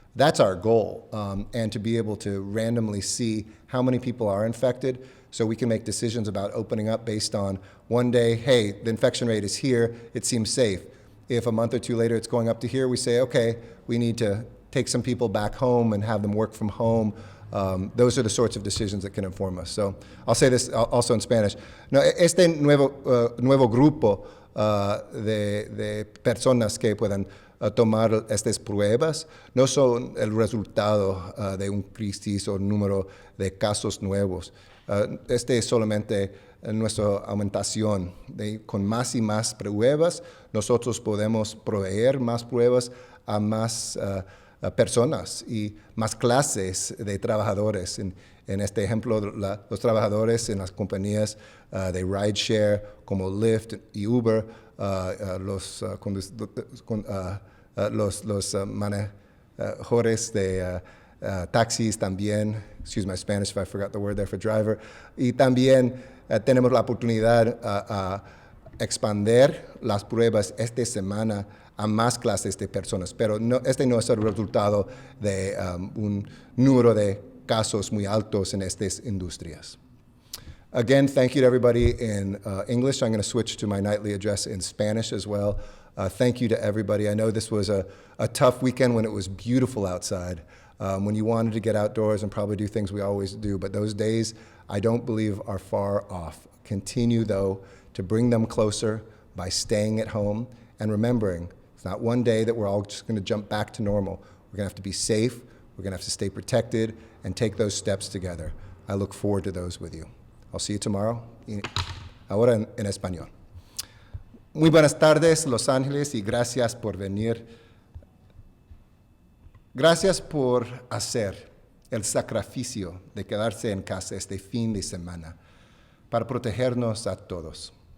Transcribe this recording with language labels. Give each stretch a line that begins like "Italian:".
English: That's our goal, and to be able to randomly see how many people are infected so we can make decisions about opening up based on one day, hey, the infection rate is here, it seems safe. If a month or two later it's going up to here, we say, okay, we need to take some people back home and have them work from home. Those are the sorts of decisions that can inform us. So I'll say this also in Spanish.
Spanish: No, este nuevo grupo de personas que puedan tomar estas pruebas no son el resultado de un crisis o número de casos nuevos. Este es solamente nuestra aumentación. Con más y más pruebas, nosotros podemos proveer más pruebas a más personas y más clases de trabajadores. En este ejemplo, los trabajadores en las compañías de rideshare como Lyft y Uber, los manejadores de taxis también,
English: excuse my Spanish if I forgot the word there for driver,
Spanish: y también tenemos la oportunidad a expandir las pruebas esta semana a más clases de personas, pero este no es el resultado de un número de casos muy altos en estas industrias.
English: Again, thank you to everybody in English. I'm going to switch to my nightly address in Spanish as well. Thank you to everybody. I know this was a tough weekend when it was beautiful outside, when you wanted to get outdoors and probably do things we always do, but those days I don't believe are far off. Continue, though, to bring them closer by staying at home and remembering it's not one day that we're all just going to jump back to normal. We're going to have to be safe, we're going to have to stay protected, and take those steps together. I look forward to those with you. I'll see you tomorrow.
Spanish: Ahora en español. Muy buenas tardes, Los Ángeles, y gracias por venir. Gracias por hacer el sacrificio de quedarse en casa este fin de semana para protegernos a todos.